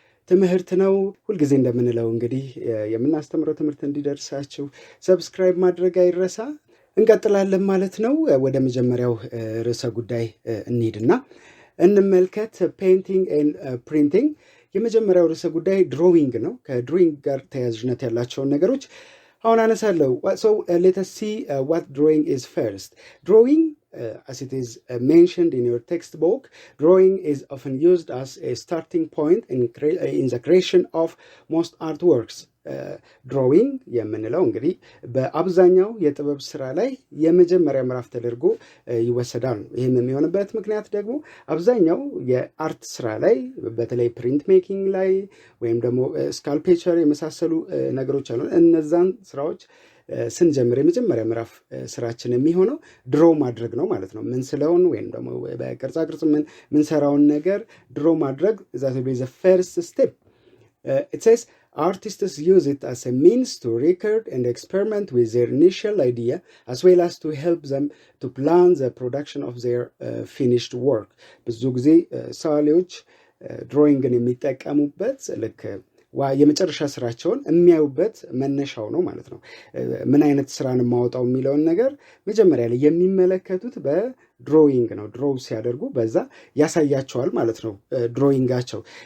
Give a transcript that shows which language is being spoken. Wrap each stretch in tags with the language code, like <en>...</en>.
<am>ትምህርት ነው። ሁልጊዜ እንደምንለው እንግዲህ የምናስተምረው ትምህርት እንዲደርሳችሁ ሰብስክራይብ ማድረግ አይረሳ። እንቀጥላለን ማለት ነው። ወደ መጀመሪያው ርዕሰ ጉዳይ እንሂድና እንመልከት። ፔይንቲንግ ኤንድ ፕሪንቲንግ። የመጀመሪያው ርዕሰ ጉዳይ ድሮዊንግ ነው። ከድሮዊንግ ጋር ተያያዥነት ያላቸውን ነገሮች አሁን አነሳለሁ።</am> <en>So let us see what drawing is first. Drawing, as it is mentioned in your textbook, drawing is often used as a starting point in the creation of most artworks.</en> <am>ድሮዊንግ የምንለው እንግዲህ በአብዛኛው የጥበብ ስራ ላይ የመጀመሪያ ምዕራፍ ተደርጎ ይወሰዳል። ይህም የሚሆንበት ምክንያት ደግሞ አብዛኛው የአርት ስራ ላይ በተለይ ፕሪንት ሜኪንግ ላይ ወይም ደግሞ ስካልፕቸር የመሳሰሉ ነገሮች አሉ። እነዛን ስራዎች ስንጀምር የመጀመሪያ ምዕራፍ ስራችን የሚሆነው ድሮ ማድረግ ነው ማለት ነው። ምን ስለሆን ወይም ደግሞ በቅርጻ ቅርጽ ምንሰራውን ነገር ድሮ ማድረግ</am> <en>that will be the first step. It says artists use it as a means to record and experiment with their initial idea as well as to help them to plan the production of their finished work.</en> <am>ብዙ ጊዜ ሰዓሊዎች ድሮይንግን የሚጠቀሙበት ልክ የመጨረሻ ስራቸውን የሚያዩበት መነሻው ነው ማለት ነው። ምን አይነት ስራን ማውጣው የሚለውን ነገር መጀመሪያ ላይ የሚመለከቱት በድሮይንግ ነው። ድሮው ሲያደርጉ በዛ ያሳያቸዋል ማለት ነው። ድሮይንጋቸው</am>